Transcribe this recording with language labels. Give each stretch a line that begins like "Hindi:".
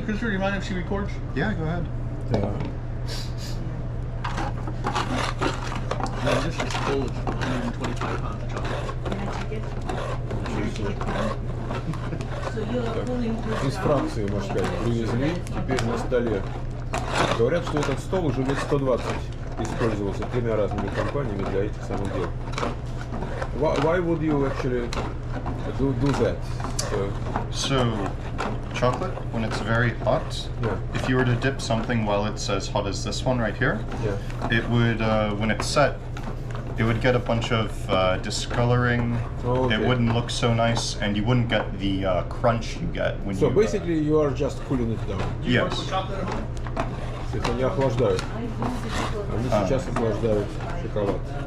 English: Christopher, do you mind if she records? Yeah, go ahead.
Russian: Да.
English: No, this is full of 125 pounds of chocolate.
Russian: Так, из Франции, можно сказать, привезли, теперь на столе. Говорят, что этот стол уже лет 120 использовался 3 разными компаниями для этих самых дел.
English: Why would you actually do that? So, chocolate, when it's very hot, Yeah. if you were to dip something while it's as hot as this one right here, Yeah. it would, when it's set, it would get a bunch of discoloring. Oh, okay. It wouldn't look so nice, and you wouldn't get the crunch you get when So you... basically you are just cooling it down. Yes.
Russian: То есть они охлаждают. Они сейчас охлаждают шоколад.